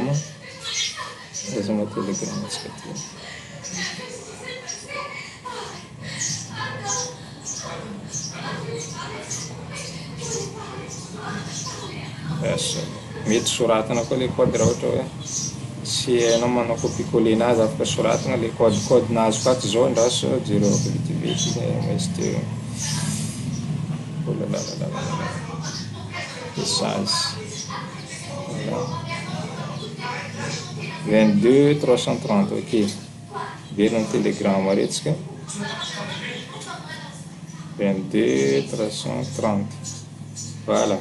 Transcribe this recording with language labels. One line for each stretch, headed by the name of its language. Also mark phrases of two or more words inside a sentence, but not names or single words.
Malagasy: Azonao Telegram atsika ty. Mety soratana koa le code raha ohatra hoe sy hainao manao copier-coller nazy, afaka soratana le code nazo kato zao andraso jereo vetivety misy teo.
French: Oh là là là là là. Message. Voilà. 22 330, ok.
Malagasy: Verina ny Telegram aretsika. 22 330.
French: Voilà.